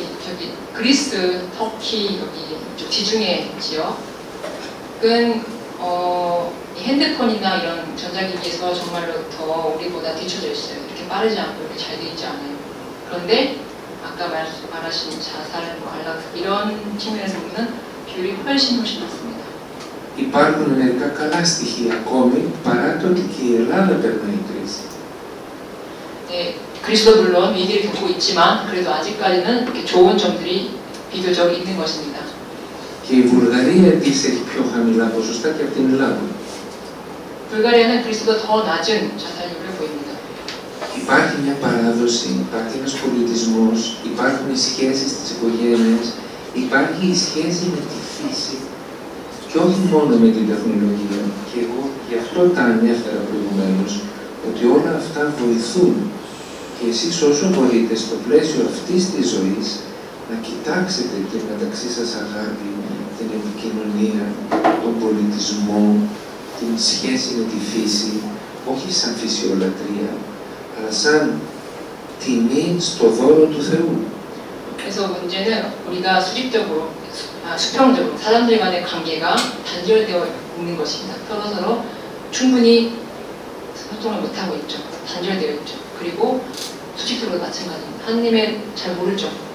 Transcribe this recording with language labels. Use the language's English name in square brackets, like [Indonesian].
[Korean] 저기 그리스, 터키 여기 지중해 지역은 이 핸드폰이나 이런 전자기기에서 정말로 더 우리보다 뒤쳐져 있어요. 이렇게 빠르지 않고 이렇게 잘 돼 있지 않아요. 그런데 아까 말하신 자살, 안락 이런 측면에서 보면 비율이 훨씬 낮습니다. [Greek] Υπάρχουν μερικά καλά στοιχεία ακόμη, παρά το ότι και η Ελλάδα περνάει κρίση. [Korean] 네, 그리스도 물론 위기를 겪고 있지만 그래도 아직까지는 이렇게 좋은 점들이 비교적 있는 것입니다. [Greek] Και η Βουλγαρία επίσης έχει πιο χαμηλά ποσοστά και από την Ελλάδα. [Korean] 불가리아는 그리스보다 더 낮은 자살률을 보입니다. [Greek] Υπάρχει μια παράδοση, υπάρχει ένας πολιτισμός, υπάρχουν οι σχέσεις στις οικογένειες, υπάρχει η σχέση με τη φύση και όχι μόνο με την τεχνολογία. Και εγώ γι' αυτό τα ανέφερα προηγουμένως, ότι όλα αυτά βοηθούν. Και εσείς όσο μπορείτε στο πλαίσιο αυτής της ζωής να κοιτάξετε και μεταξύ σας αγάπη, την επικοινωνία, τον πολιτισμό, την σχέση με τη φύση, όχι σαν φυσιολατρία, αλλά σαν τιμή στο δώρο του Θεού. [Korean] 그래서 문제는 우리가 수평적으로 사람들 간의 관계가 단절되어 있는 것입니다. 서로서로 충분히 소통을 못하고 있죠. 단절되어 있죠. 그리고 수직적으로 마찬가지입니다. 하느님의 잘 모르죠.